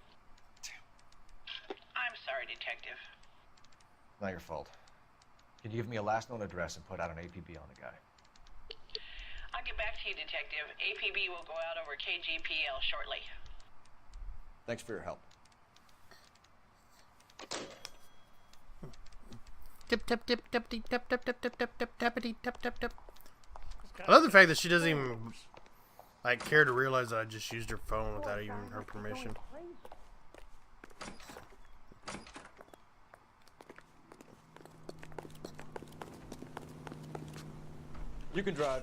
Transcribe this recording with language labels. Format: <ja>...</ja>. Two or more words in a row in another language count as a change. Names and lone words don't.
<en>I'm sorry, Detective. Not your fault. Can you give me a last known address and put out an APB on the guy? I'll get back to you, Detective. APB will go out over KGPL shortly. Thanks for your help. Tip tip tip tip tip tip tip tip tip tip tip tappity tip tip tip. I love the fact that she doesn't even like care to realize that I just used her phone without even her permission. You can drive.</en>